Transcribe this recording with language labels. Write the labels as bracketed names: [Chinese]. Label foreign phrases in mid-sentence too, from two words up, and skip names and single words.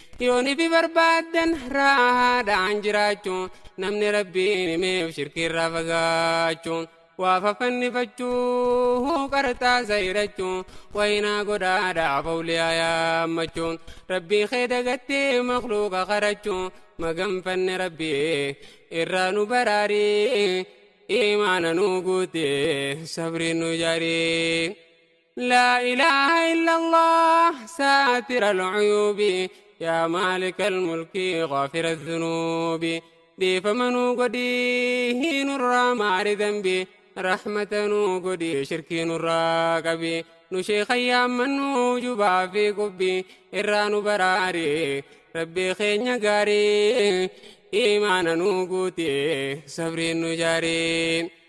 [Oromo] Yoon ifi barbaaddan raahaadhaan jiraachuu, namni Rabbiin himeef shirkii irraa fagaachuu, waa fafannifachuu, qarxaa sayirachuu, wayinaa godhaadhaaf awliyaa yaammachuun, Rabbii kee dagattee makluuqa qarachuu, maganfanne Rabbii irraa nu baraari. Imaana nu guuti, sabri nu jaari. [Arabic] لا إله إلا الله ساتر العيوب يا مالك الملك غافر الذنوب. [Oromo] Dhiifama nu godhi nurraa maari dambi, rahmata nu godhi shirkii nurraa qabi. Nu sheekha yaammannu jubaa fi qubbi, irraa nu baraari, Rabbi keenya gaari. Imaana nu guuti, sabri nu jaari.